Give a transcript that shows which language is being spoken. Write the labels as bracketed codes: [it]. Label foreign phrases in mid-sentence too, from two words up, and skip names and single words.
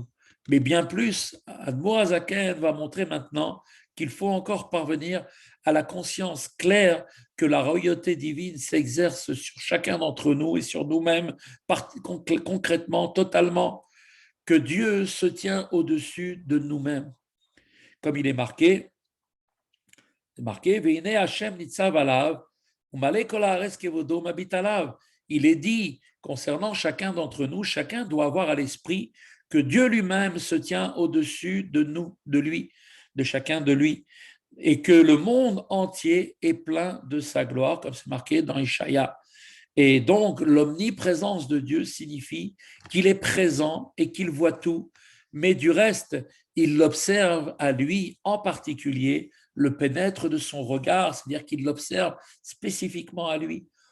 [fr] Mais bien plus, [he] אדמו"ר הזקן [fr] va montrer maintenant qu'il faut encore parvenir à la conscience claire que la royauté divine s'exerce sur chacun d'entre nous et sur nous-mêmes concrètement, totalement, que Dieu se tient au-dessus de nous-mêmes. Comme il est marqué, [he] והנה השם נצב עליו ומלא כל הארץ כבודו מביט עליו. [fr] Il est dit concernant chacun d'entre nous, chacun doit avoir à l'esprit que Dieu lui-même se tient au-dessus de nous, de lui, de chacun de lui, et que le monde entier est plein de sa gloire, comme c'est marqué dans Ishaïa. Et donc, l'omniprésence de Dieu signifie qu'il est présent et qu'il voit tout, mais du reste, il l'observe à lui en particulier, le pénètre de son regard, c'est-à-dire qu'il l'observe spécifiquement à lui.